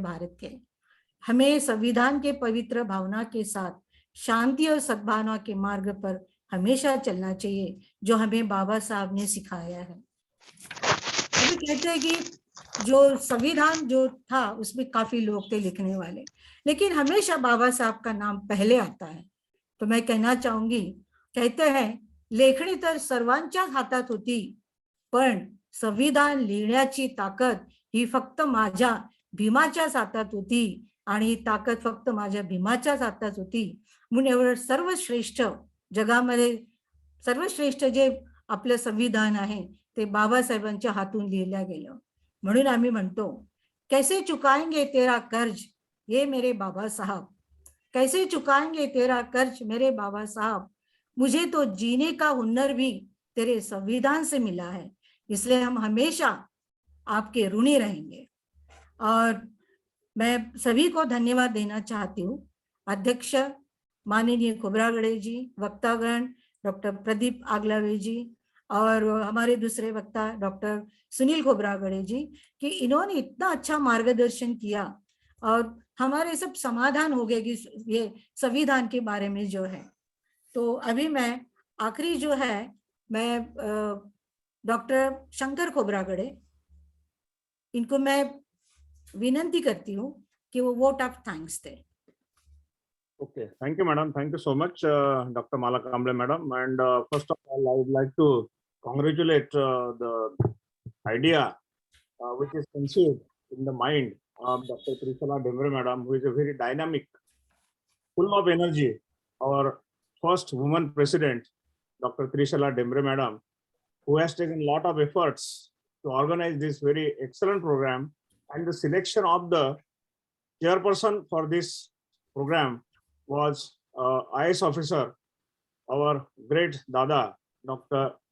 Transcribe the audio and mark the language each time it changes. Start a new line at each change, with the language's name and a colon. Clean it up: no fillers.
Hindi: भारत के हमें संविधान के पवित्र भावना के साथ शांति और सद्भावना के मार्ग पर हमेशा चलना चाहिए, जो हमें बाबा साहब ने सिखाया है। अभी कहते हैं कि जो संविधान जो था उसमें काफी लोग थे लिखने वाले, लेकिन हमेशा बाबा साहब का नाम पहले आता है। तो मैं कहना चाहूंगी, कहते हैं
Marathi: लेखणी तर सर्वांच्याच हातात होती, पण संविधान लिहिण्याची ताकद ही फक्त माझ्या भीमाच्याच हातात होती आणि ही ताकद फक्त माझ्या भीमाच्याच हातात होती। म्हणून एवढं सर्वश्रेष्ठ जगामध्ये सर्वश्रेष्ठ जे आपलं संविधान आहे ते बाबासाहेबांच्या हातून लिहिलं गेलं। म्हणून आम्ही म्हणतो,
Hindi: कैसे चुकाएंगे तेरा कर्ज ये मेरे बाबा साहब, कैसे चुकाएंगे तेरा कर्ज मेरे बाबा साहब, मुझे तो जीने का हुनर भी तेरे संविधान से मिला है, इसलिए हम हमेशा आपके ऋणी रहेंगे। और मैं सभी को धन्यवाद देना चाहती हूँ, अध्यक्ष माननीय खोब्रागड़े जी, वक्तागण डॉक्टर प्रदीप आगलावे जी और हमारे दूसरे वक्ता डॉक्टर सुनील खोब्रागड़े जी, कि इन्होंने इतना अच्छा मार्गदर्शन किया और हमारे सब समाधान हो गए कि ये संविधान के बारे में जो है। तो अभी मैं आखिरी जो है मैं डॉक्टर शंकर खोब्रागड़े, इनको मैं विनंती करती हूँ कि वो vote of thanks दे।
English: Okay, thank you, madam. Thank you so much, Dr. Mala Kamble, madam. And first of all, I would like to congratulate the idea which is conceived in the mind of Dr. Trishala Demre, madam, who is a very dynamic, full of energy. Our first woman president, Dr. Trishala Demre, madam, who has taken a lot of efforts to organize this very excellent program, and the selection of the chairperson for this program was IAS officer, our great Dada, Dr.